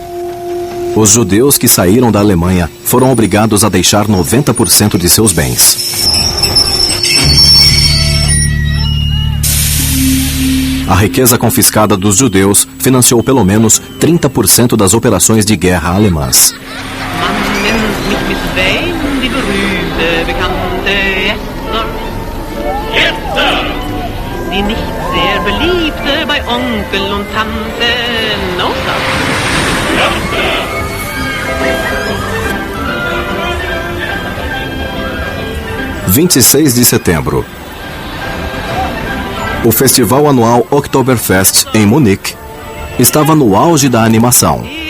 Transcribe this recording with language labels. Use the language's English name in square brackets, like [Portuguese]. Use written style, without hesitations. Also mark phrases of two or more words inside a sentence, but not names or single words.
[Portuguese] Os judeus que saíram da Alemanha foram obrigados a deixar 90% de seus bens. A riqueza confiscada dos judeus financiou pelo menos 30% das operações de guerra alemãs. [German] Die nicht sehr beliebte bei Onkel und Tante Nota. [Portuguese] 26 de setembro. O festival anual Oktoberfest em Munique estava no auge da animação.